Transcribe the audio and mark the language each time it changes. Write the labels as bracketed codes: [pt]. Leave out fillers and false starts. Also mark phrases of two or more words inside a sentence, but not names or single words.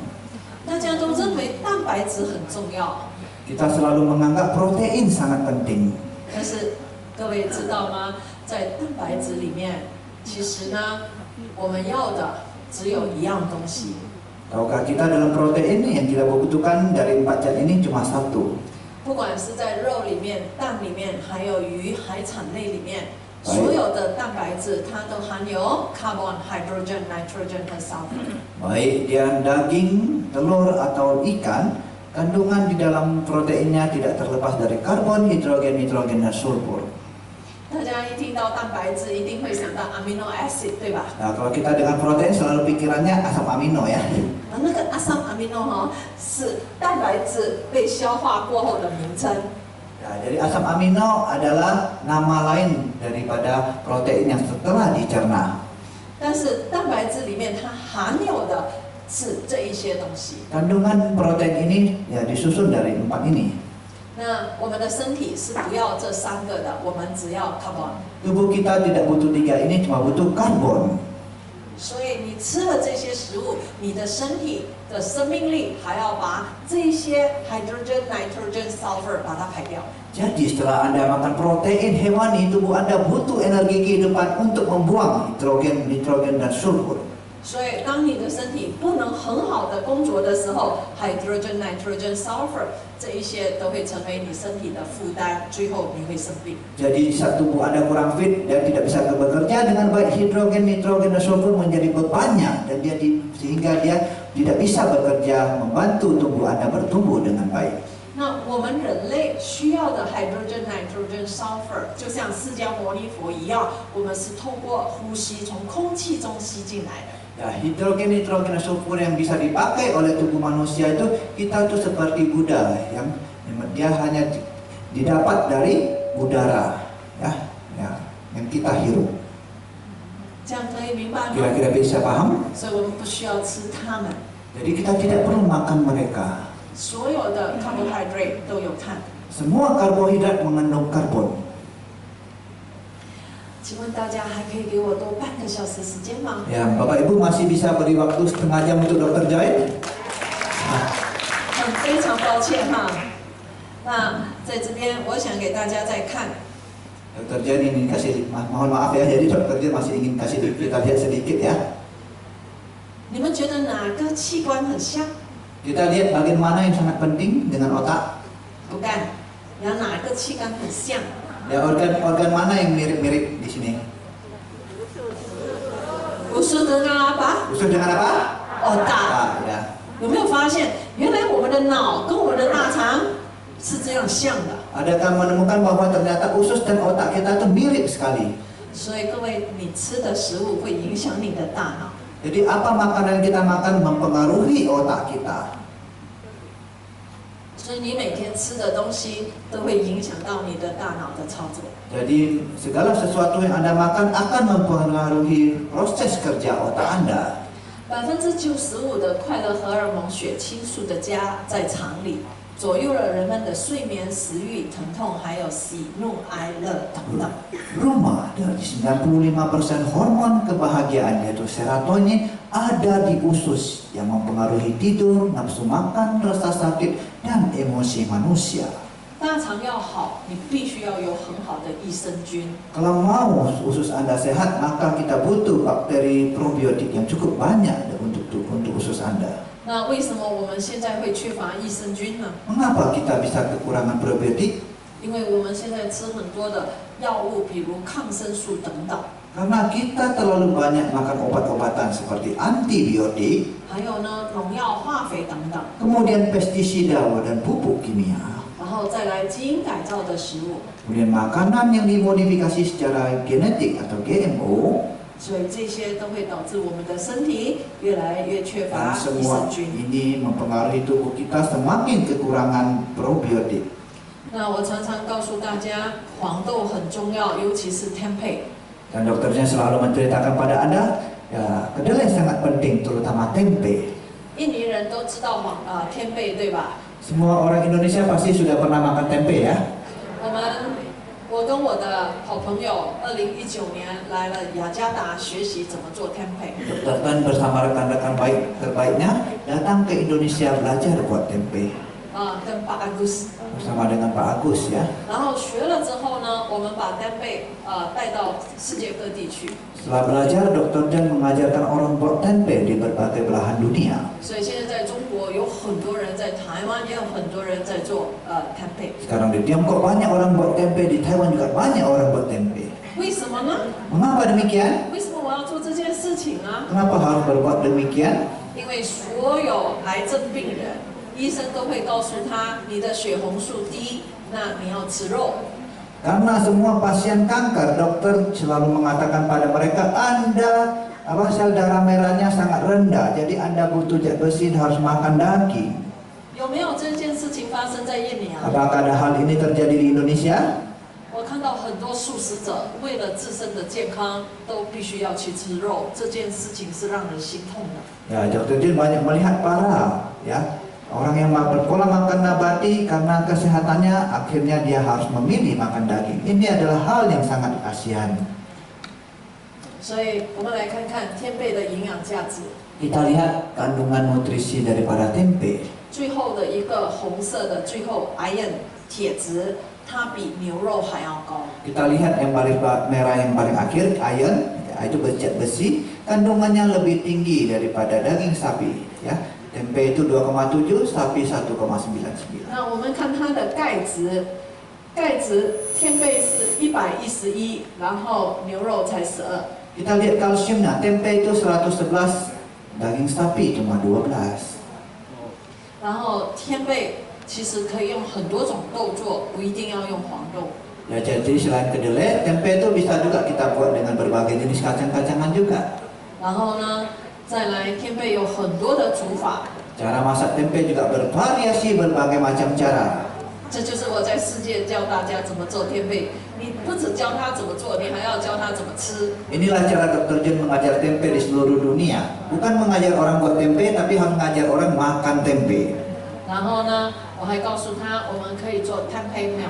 [zh] 大家都认为蛋白质很重要， [id] Kita selalu menganggap protein sangat penting. [zh] 但是各位知道吗？在蛋白质里面，其实呢，我们要的只有一样东西。 [id] Tahukah kita dalam protein yang kita butuhkan dari 4 zat ini cuma satu. [zh] 不管是在肉里面、蛋里面，还有鱼、海产类里面， 所有的蛋白质它都含有 [en] carbon, hydrogen, nitrogen [zh] 和 sulfur。 [id] Baik dia daging, telur atau ikan, kandungan di dalam proteinnya tidak terlepas dari karbon, hidrogen, nitrogen, dan sulfur. [zh] 大家一听到蛋白质，一定会想到 [en] amino acid， [zh] 对吧？ [id] Nah, kalau kita dengan protein selalu pikirannya asam amino ya. [zh] 那个 [id] asam amino [zh] 是蛋白质被消化过后的名称。 [id] Nah, jadi asam amino adalah nama lain daripada protein yang setelah dicerna. [zh] 但是蛋白质里面它含有的是这一些东西。 [id] Kandungan protein ini ya disusun dari 4 ini. [zh] 那我们的身体是不要这3个的，我们只要 carbon。 [id] Tubuh kita tidak butuh 3 ini, cuma butuh karbon. [zh] 所以你吃了这些食物，你的身体的生命力还要把这些 [en] hydrogen, nitrogen, sulfur [zh] 把它排掉。 [id] Jadi setelah Anda makan protein hewani, tubuh Anda butuh energi kehidupan untuk membuang hidrogen, nitrogen, dan sulfur. [zh] 所以当你的身体不能很好的工作的时候 ， [en] hydrogen, nitrogen, sulfur [zh] 这一些都会成为你身体的负担，最后你会生病。 [id] Jadi saat tubuh Anda kurang fit dan tidak bisa bekerja dengan baik, hidrogen, nitrogen, dan sulfur menjadi bebannya dan sehingga dia tidak bisa bekerja membantu tubuh Anda bertumbuh dengan baik. [zh] 那我们人类需要的 [en] hydrogen, nitrogen, sulfur [zh] 就像释迦牟尼佛一样，我们是透过呼吸从空气中吸进来的。 [id] Ya, hidrogen, nitrogen, dan sulfur yang bisa dipakai oleh tubuh manusia itu kita tuh seperti Buddha yang dia hanya didapat dari udara, ya, yang kita hirup. [zh] 这样可以明白吗？ [id] Kira-kira bisa paham? [zh] 所以我们不需要吃它们。 [id] Jadi kita tidak perlu makan mereka. [zh] 所有的 carbohydrate 都有碳。 [id] Semua karbohidrat mengandung karbon. [zh] 请问大家还可以给我多半个小时时间吗？ [id] Ya, Bapak Ibu masih bisa beri waktu setengah jam untuk Dr. Joy? [zh] 非常抱歉哈。那在这边，我想给大家再看。 [id] Dr. Joy ingin kasih, mohon maaf ya, jadi Dr. Joy masih ingin kasih kita lihat sedikit ya. [zh] 你们觉得哪个器官很像？ [id] Kita lihat bagian mana yang sangat penting dengan otak. Bukan， [zh] 有哪个器官很像？ [id] Ya, organ mana yang mirip-mirip di sini? Usus dengan apa? Usus dengan apa? Otak。 Ya. [zh] 有没有发现，原来我们的脑跟我们的大肠是这样像的？ [id] Adakah menemukan bahwa ternyata usus dan otak kita itu mirip sekali? [zh] 所以各位，你吃的食物会影响你的大脑。 [id] Jadi apa makanan kita makan mempengaruhi otak kita. [zh] 所以你每天吃的东西都会影响到你的大脑的操作。 [id] Jadi segala sesuatu yang Anda makan akan mempengaruhi proses kerja otak Anda. [zh] 95% 的快乐荷尔蒙血清素的家在肠里，左右了人们的睡眠、食欲、疼痛，还有喜怒哀乐等等。 [id] Rumah dari 95% hormon kebahagiaan yaitu serotonin ada di usus yang mempengaruhi tidur, nafsu makan, rasa sakit, dan emosi manusia. [zh] 大肠要好，你必须要有很好的益生菌。 [id] Kalau mau usus Anda sehat, maka kita butuh bakteri probiotik yang cukup banyak untuk usus Anda. [zh] 那为什么我们现在会缺乏益生菌呢？ [id] Mengapa kita bisa kekurangan probiotik? [zh] 因为我们现在吃很多的药物，比如抗生素等等， [id] Karena kita terlalu banyak makan obat-obatan seperti antibiotik, [zh] 还有呢农药、化肥等等， [id] kemudian pestisida dan pupuk kimia, [zh] 然后再来基因改造的食物， [id] kemudian makanan yang dimodifikasi secara genetik atau GMO, [zh] 所以这些都会导致我们的身体越来越缺 [id] dan [zh] 乏益 [id] semua [zh] 生菌。 [id] ini mempengaruhi tubuh kita semakin kekurangan probiotik. [zh] 那我常常告诉大家，黄豆很重要，尤其是 tempeh。 [id] Dan dokternya selalu menceritakan pada Anda, ya kedelai sangat penting, terutama tempe. [zh] 印尼人都知道tempeh 对吧？ [id] Semua orang Indonesia pasti sudah pernah makan tempe ya. [zh] 我跟我的好朋友，2019年来了雅加达学习怎么做 tempeh。 [id] Dokter Tan bersama rekan-rekan terbaiknya datang ke Indonesia belajar buat tempe [zh] 跟pak Agus。 [id] bersama dengan Pak Agus ya. [zh] 然后学了之后呢，我们把 tempeh 带到世界各地去。 [id] Setelah belajar, Dokter Tan mengajarkan orang buat tempe di berbagai belahan dunia. [zh] 所以现在在中国有很多人，在台湾也有很多人在做tempeh。 [id] Sekarang di Tiongkok banyak orang buat tempe, di Taiwan juga banyak orang buat tempe. [zh] 为什么呢？ [id] Mengapa demikian? [zh] 为什么我要做这件事情呢？ [id] Kenapa harus berbuat demikian? [zh] 因为所有癌症病人，医生都会告诉他，你的血红素低，那你要吃肉。 [id] Karena semua pasien kanker, dokter selalu mengatakan pada mereka, Anda sel darah merahnya sangat rendah, jadi Anda butuh zat besi, harus makan daging. [zh] 有没有这件事情发生在印尼啊？ [id] Apakah ada hal ini terjadi di Indonesia? [zh] 我看到很多素食者为了自身的健康，都必须要去吃肉，这件事情是让人心痛的。 [id] Ya, Dr. Jin banyak melihat para orang yang berpola makan nabati karena kesehatannya, akhirnya dia harus memilih makan daging. Ini adalah hal yang sangat kasihan. [zh] 所以我们来看看天贝的营养价值。 [id] Kita lihat kandungan nutrisi daripada tempe. [zh] 最后的一个红色的最后 iron 铁质，它比牛肉还要高。 [id] Kita lihat yang paling merah yang paling akhir, iron, itu zat besi, kandungannya lebih tinggi daripada daging sapi. Ya, tempe itu 2,7, sapi 1,99. [zh] 那我们看它的钙质，钙质天贝是111，然后牛肉才12。 [id] Kita lihat kalsiumnya, tempe itu 111, daging sapi cuma 12. [zh] 然后天贝其实可以用很多种豆做，不一定要用黄豆。 [id] Ya, jadi selain kedelai, tempe itu bisa juga kita buat dengan berbagai jenis kacang-kacangan juga. [zh] 然后呢，再来天贝有很多的煮法， [id] Cara masak tempe juga bervariasi berbagai macam cara. [zh] 这就是我在世界教大家怎么做天贝。你不只教他怎么做，你还要教他怎么吃。 [id] Inilah cara Dr. Jun mengajar tempe di seluruh dunia. Bukan mengajar orang buat tempe, tapi harus mengajar orang makan tempe. [zh] 然后呢，我还告诉他，我们可以做 [en] tempeh meal。